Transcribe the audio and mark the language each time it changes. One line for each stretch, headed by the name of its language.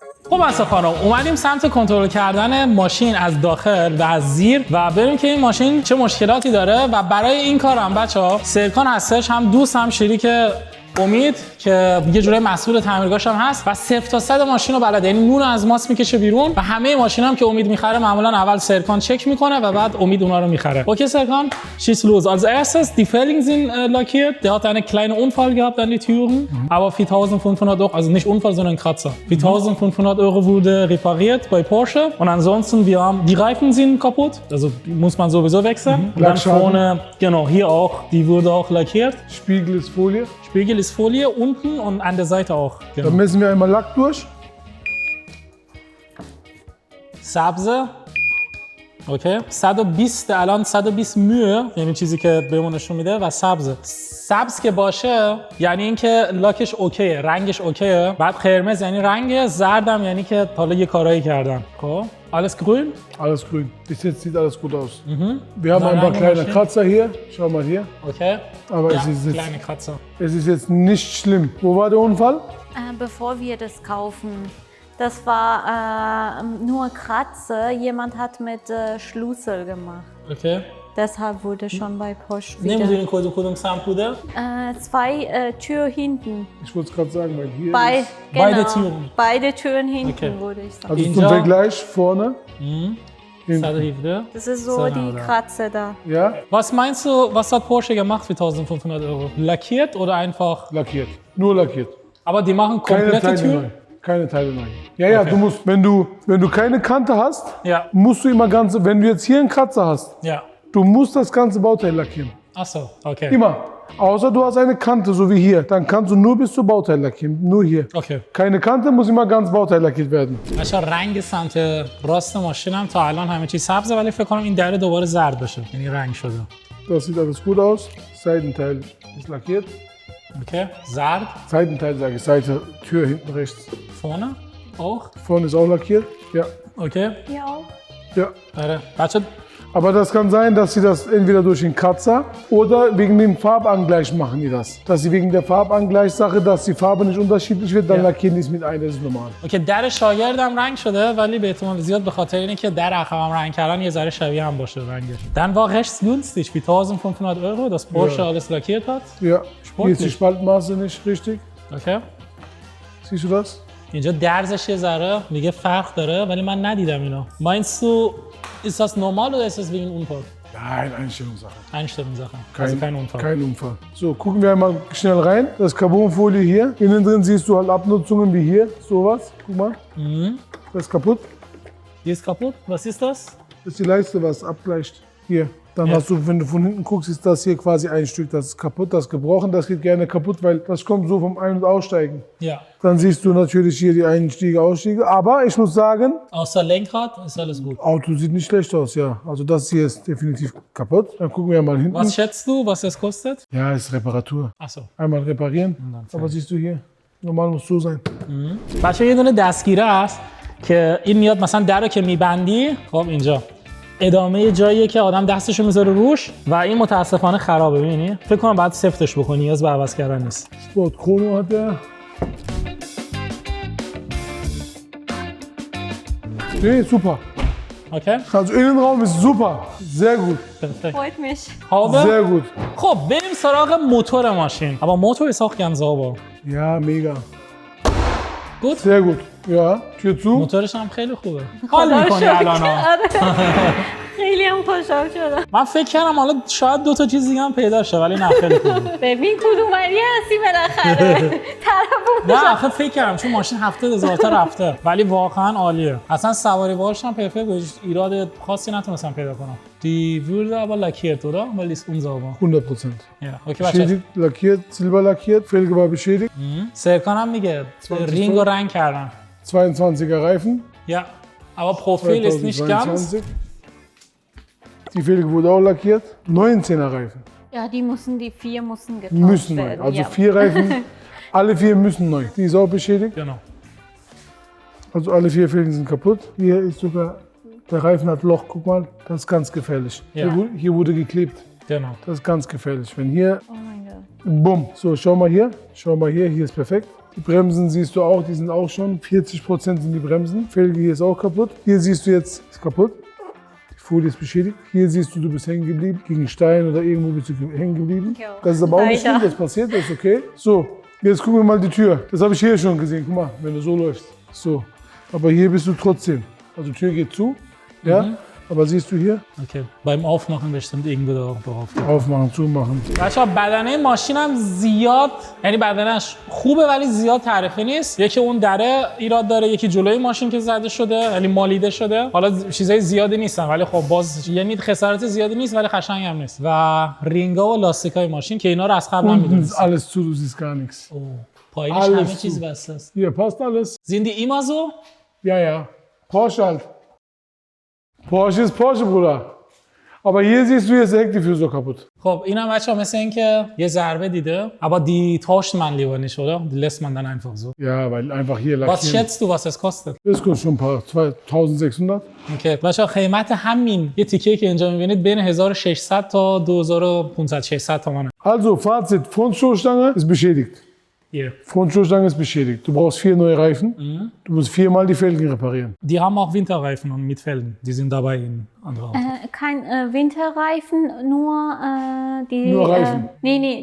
Persian: خب اصلا خانم اومدیم سمت کنترل کردن ماشین از داخل و از زیر و ببینیم که این ماشین چه مشکلاتی داره و برای این کار هم بچه‌ها سرکان هستش، هم دوست هم شریک امید که یه جوری مسئول تعمیرگاهش هم هست و 0 تا 100 ماشین رو بلده. یعنی نون از ماست میکشه بیرون و همه ماشینا هم که امید میخره معمولا اول سرکان چک میکنه و بعد امید اونا رو میخره. اوکی سرکان,
German: schieß los. Als erstes die Felgen sind lackiert. Der hat eine kleine Unfall gehabt an die Türen, aber 4.500 Euro, also nicht Unfall, sondern Kratzer. 4.500 Euro wurde repariert bei Porsche und ansonsten wir haben die Reifen sind kaputt, also muss man sowieso wechseln. Und dann vorne, genau, hier auch, die wurde auch lackiert. Spiegel ist Folie. Spiegel ist Folie unten und an der Seite auch. Genau. Dann messen wir einmal Lack durch.
Persian: سبزه. اوکی 120 الان 120 میو یعنی چیزی که بهمون نشون میده و سبزه. سبز که باشه یعنی اینکه لاکش اوکیه، رنگش اوکیه. بعد قرمز یعنی رنگ، زردم یعنی که حالا یه کارایی کردن.
German: خب alles grün? Alles grün. Bis jetzt sieht alles gut aus. Wir haben ein paar kleine Kratzer hier. Schau mal hier. Okay. Aber ja, kleine Kratzer. Es ist jetzt nicht schlimm. Wo war der Unfall? Bevor wir das kaufen. Das war nur Kratzer. Jemand hat mit Schlüssel gemacht. Okay. Deshalb wurde schon bei Porsche wieder...
Persian: نمیدونین کدوم سمت بوده؟
German: 2 Tür hinten. Ich wollte es gerade sagen, weil hier beide Türen. Beide Türen hinten, würde ich sagen. Also zum Vergleich vorne. 117. Das ist so die Kratze da. Ja? Was meinst du, was hat Porsche gemacht für 1.500 Euro? Lackiert oder einfach? Lackiert. Nur lackiert. Aber die machen komplette Türen? Keine Teile neu. Ja, du musst, wenn du keine Kante hast, musst du immer ganz, wenn du jetzt hier einen Kratzer hast, du musst das ganze Bauteil lackieren. Ach so, okay. Immer. Außer du hast eine Kante, so wie hier, dann kannst du nur bis zum Bauteil lackieren, nur hier. Okay. Keine Kante, muss immer ganz Bauteil lackiert werden.
Persian: بچه‌ها رنگ سمت راست ماشینم تا الان همه چی سبزه ولی فکر کنم این در دوباره زرد بشه. یعنی رنگ شده.
German: Das sieht alles gut aus. Seitenteil ist lackiert. Okay, zart. Seitenteil sage ich, Seite, Tür hinten rechts. Vorne auch? Vorne ist auch lackiert, ja. Okay. Hier auch? Ja. Warte. Aber das kann sein, dass sie das entweder durch den Kratzer oder wegen dem Farbangleich machen die das. Dass sie wegen der Farbangleichsache, dass die Farbe nicht unterschiedlich wird, dann lackieren die es mit ein, das ist normal.
Persian: Okay, در شاگردم رنگ شده ولی به احتمال زیاد به خاطر اینه که در عقبم رنگ کردن یه ذره شبیه هم باشه رنگش.
German: Dann war rechts günstig für 1.500 Euro, dass Porsche alles lackiert hat. Ja, hier ist die Spaltmaße nicht richtig. Okay. Siehst du das?
Persian: اینجا درزش یه ذره میگه فرق داره ولی من ندیدم اینا.
German: Meinst du, ist das normal oder ist das wegen Unfall? Nein, Einstellungssache. Einstellungssache. Also kein Unfall. Kein Unfall. So, gucken wir einmal schnell rein. Das Carbonfolie hier. Innen drin siehst du halt Abnutzungen wie hier, sowas. Guck mal. Das ist kaputt. Die ist kaputt? Was ist das? Das ist die Leiste, was abgleicht. Hier. Dann Ja. hast du, wenn du von hinten guckst, ist das hier quasi ein Stück. Das ist kaputt, das ist gebrochen, das geht gerne kaputt, weil das kommt so vom Ein- und Aussteigen. Ja. Dann siehst du natürlich hier die Einstiege, Ausstiege. Aber ich muss sagen, Außer Lenkrad ist alles gut. Auto sieht nicht schlecht aus, ja. Also das hier ist definitiv kaputt. Dann gucken wir mal hinten. Was schätzt du, was das kostet? Ja, ist Reparatur. Achso. Einmal reparieren. Aber siehst du hier, normal muss so sein.
Persian: بچه یه دونه دستگیره است که این میاد مثلا در رو که میبندی خب اینجا ادامه جاییه که آدم دستشو میذاره روش و این متاسفانه خرابه. ببینی فکر کنم باید سفتش بکنی، نیاز به عوض کردن نیست.
German: Sport Chrono hat der. Nee, super.
Persian: اوکی
German: Also Innenraum ist super. Sehr gut. perfekt. freut mich. Haube. Sehr gut.
Persian: خب بریم سراغ موتور ماشین.
German: aber Motor ist auch ganz sauber. Ja, mega. Gut. Sehr gut. Ja, Tür zu.
Persian: موتورش هم خیلی خوبه. حال میکنی شکر. الان ها. خیلی هم خوشحال شدم. من فکر کردم حالا شاید 2 تا چیز دیگه هم پیدا شه ولی نه خیلی خوبه. ببین کدومری هستی بالاخره. طرفو نه آخه فکر کردم چون ماشین 70,000 تا رفته ولی واقعا عالیه. اصلا سواری باهاش هم پرفکت بود. ایراد خاصی نتونستم پیدا کنم.
German: Die wurde aber lackiert, oder? Weil die ist unsauber. 100%. Ja, okay, بچه. Beschädigt, lackiert, silber lackiert, Felge war beschädigt.
Persian: سرکان هم میگه رینگ رو رنگ کردن.
German: 22er Reifen. Ja, aber Profil ist nicht ganz. 2022. Die Felge wurde auch lackiert. 19er Reifen. Ja, die 4 müssen getauscht Müssen neu. werden. Also ja. 4 Reifen, alle 4 müssen neu. Die ist auch beschädigt. Genau. Also alle 4 Felgen sind kaputt. Hier ist sogar, der Reifen hat Loch, guck mal, das ist ganz gefährlich. Ja. Hier wurde geklebt. Genau. Das ist ganz gefährlich. Wenn hier, Oh mein Gott. bumm, so schau mal hier ist perfekt. Die Bremsen siehst du auch, die sind auch schon, 40% sind die Bremsen. Felge hier ist auch kaputt. Hier siehst du jetzt, ist kaputt. Die Folie ist beschädigt. Hier siehst du, du bist hängen geblieben, gegen Stein oder irgendwo bist du hängen geblieben. Ja. Das ist aber auch nicht schlimm, Leider. das passiert, das ist okay. So, jetzt gucken wir mal die Tür. Das habe ich hier schon gesehen, guck mal, wenn du so läufst. So, aber hier bist du trotzdem. Also Tür geht zu, ja, aber siehst du hier, Okay. Beim Aufmachen bestimmt irgendwo darauf. aufmachen, zumachen.
Persian: بچه‌ها بدنه ماشینم زیاد یعنی بدنش خوبه ولی زیاد تعرفه نیست. یکی اون دره ایراد داره، یکی جلوی ماشین که زده شده یعنی مالیده شده. حالا چیزای زیادی نیستن ولی خب باز یعنی خسارت زیادی نیست ولی قشنگ هم نیست. و رینگا و لاستیکای ماشین که اینا رو از قبل هم
German: Unten ist
Persian: می‌دونید.
German: alles zu, du siehst gar nichts.
Persian: پایینش
German: alles
Persian: همه
German: zu.
Persian: چیز بسته است.
German: Hier passt alles. Sind die immer so? Ja, ja. Porsche halt. Porsche ist Porsche, Bruder. Aber hier siehst du, hier ist der Heckdiffuser kaputt.
Persian: خب اینم بچه‌ها مثل اینکه یه ضربه دیده.
German: Aber die tauscht man lieber nicht, oder? Die lässt man dann einfach so. Ja, weil einfach hier Was lackieren. schätzt du, was das kostet? Das kostet schon ein paar, 2600.
Persian: اوکی بچه‌ها قیمت همین یه تیکه که اینجا می‌بینید بین 1600 تا 2500 600 تومانه.
German: Also, Fazit, Frontstoßstange ist beschädigt. Hier. Frontstoßstange ist beschädigt. Du brauchst 4 neue Reifen. Du musst 4-mal die Felgen reparieren. Die haben auch Winterreifen und mit Felgen. Die sind dabei in anderen Autos. Kein Winterreifen, nur die... Nur Reifen. Nee,